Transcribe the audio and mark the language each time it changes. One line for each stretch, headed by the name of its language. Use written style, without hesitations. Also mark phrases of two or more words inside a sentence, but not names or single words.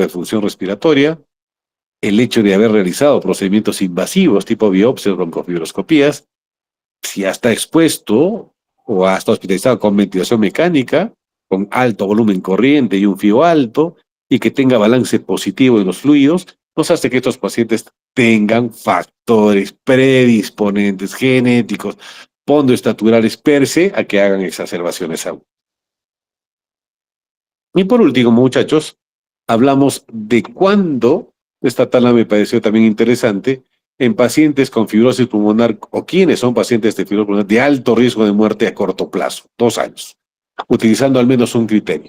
Spanish: de función respiratoria, el hecho de haber realizado procedimientos invasivos tipo biopsias, broncofibroscopías, si ya está expuesto o hasta hospitalizado con ventilación mecánica, con alto volumen corriente y un FIO alto, y que tenga balance positivo en los fluidos, nos hace que estos pacientes tengan factores predisponentes genéticos, pondoestaturales per se, a que hagan exacerbaciones agudas. Y por último, muchachos, hablamos de cuándo, esta tabla me pareció también interesante, en pacientes con fibrosis pulmonar o quienes son pacientes de fibrosis pulmonar de alto riesgo de muerte a corto plazo, 2 años, utilizando al menos un criterio.